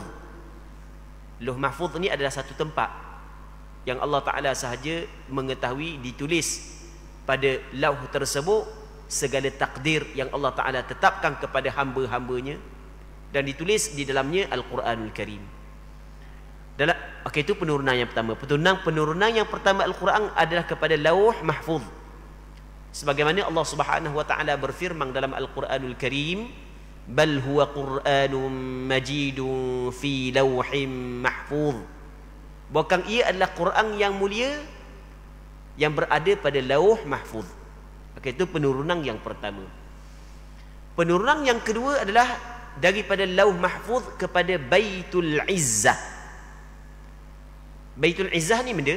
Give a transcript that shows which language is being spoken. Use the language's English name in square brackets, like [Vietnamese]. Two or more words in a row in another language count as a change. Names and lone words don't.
[Malay] Lauh Mahfuz ni adalah satu tempat yang Allah Ta'ala sahaja mengetahui, ditulis pada lauh tersebut segala takdir yang Allah Ta'ala tetapkan kepada hamba-hambanya, dan ditulis di dalamnya Al-Quranul Karim. Itu penurunan yang pertama. Penurunan yang pertama Al-Quran adalah kepada Lauh Mahfuz. Sebagaimana Allah [Arabic] سبحانه وتعالى [Malay] berfirman dalam Al-Quranul Karim, [Arabic] بل هو قرآن مجيد في لوح محفوظ. [Malay] Bukan ia adalah Quran yang mulia yang berada pada Lauh Mahfuz. Itu penurunan yang pertama. Penurunan yang kedua adalah daripada Lauh Mahfuz kepada Baitul Izzah. Baitul Izzah ni benda?